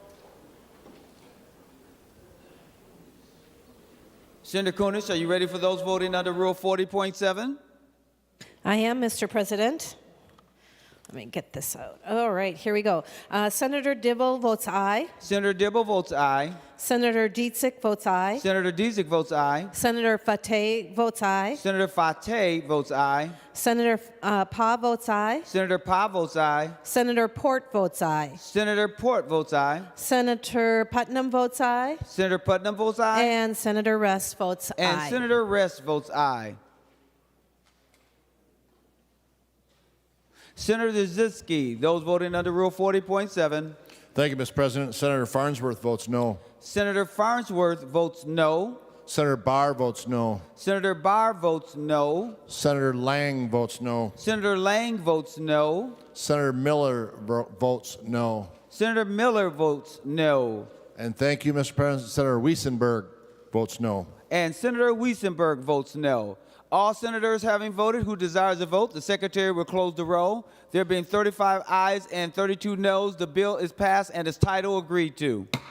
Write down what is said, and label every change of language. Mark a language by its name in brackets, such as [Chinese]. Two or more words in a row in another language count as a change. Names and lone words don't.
[English] Senator Kunis, are you ready for those voting under Rule 40.7? I am, Mr. President. Let me get this out. All right, here we go. Senator Dibble votes aye. Senator Dibble votes aye. Senator Dietzick votes aye. Senator Dietzick votes aye. Senator Fateh votes aye. Senator Fateh votes aye. Senator Pa votes aye. Senator Pa votes aye. Senator Port votes aye. Senator Port votes aye. Senator Putnam votes aye. Senator Putnam votes aye. And Senator Rest votes aye. And Senator Rest votes aye. Senator Zizki, those voting under Rule 40.7. Thank you, Mr. President. Senator Farnsworth votes no. Senator Farnsworth votes no. Senator Barr votes no. Senator Barr votes no. Senator Lang votes no. Senator Lang votes no. Senator Miller votes no. Senator Miller votes no. And thank you, Mr. President. Senator Wiesenberg votes no. And Senator Wiesenberg votes no. All senators having voted who desires a vote, the Secretary will close the roll. There being 35 ayes and 32 noes, the bill is passed and its title agreed to.